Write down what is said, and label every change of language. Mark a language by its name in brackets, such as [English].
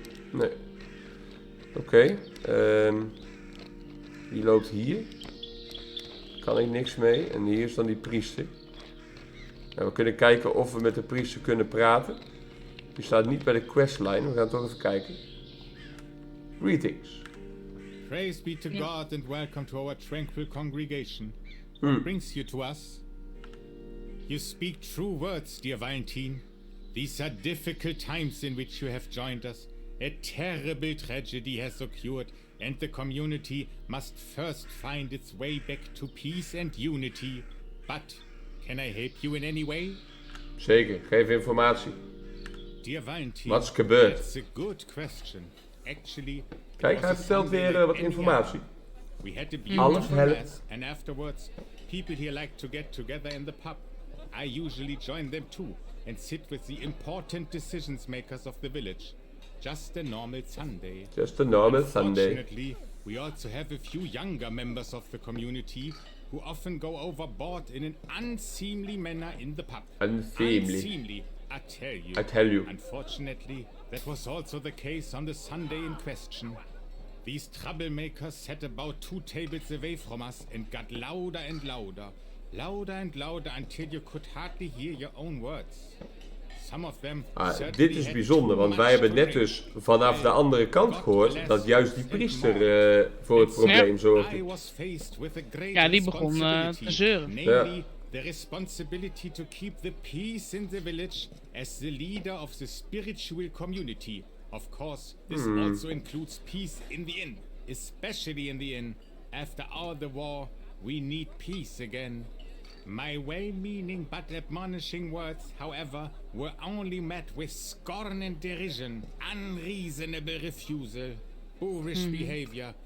[Dutch] Nee. Oké. Die loopt hier. Kan ik niks mee. En hier is dan die priester. Nou, we kunnen kijken of we met de priester kunnen praten. Die staat niet bij de questline. We gaan toch even kijken. [English] Greetings. Praise be to God and welcome to our tranquil congregation. What brings you to us? You speak true words, dear Valentine. These are difficult times in which you have joined us. A terrible tragedy has occurred, and the community must first find its way back to peace and unity. But can I help you in any way? [Dutch] Zeker, geef informatie. [English] Dear Valentine, [Dutch] Wat is gebeurd? [English] That's a good question. Actually, [Dutch] kijk, hij vertelt weer wat informatie. [English] We had a beautiful mass, and afterwards, people here like to get together in the pub. I usually join them too, and sit with the important decisions makers of the village. Just a normal Sunday. Just a normal Sunday. Unfortunately, we also have a few younger members of the community who often go overboard in an unseemly manner in the pub. Unseemly, I tell you. Unfortunately, that was also the case on the Sunday in question. These troublemakers sat about 2 tables away from us and got louder and louder. Louder and louder until you could hardly hear your own words. Some of them [Dutch] dit is bijzonder, want wij hebben net dus vanaf de andere kant gehoord dat juist die priester voor het probleem zorgde. Ja, die begon te zeuren. [English] Namely, the responsibility to keep the peace in the village as the leader of the spiritual community. Of course, this also includes peace in the inn, especially in the inn. After all the war, we need peace again. My well-meaning but admonishing words, however, were only met with scorn and derision, unreasonable refusal, boorish behavior.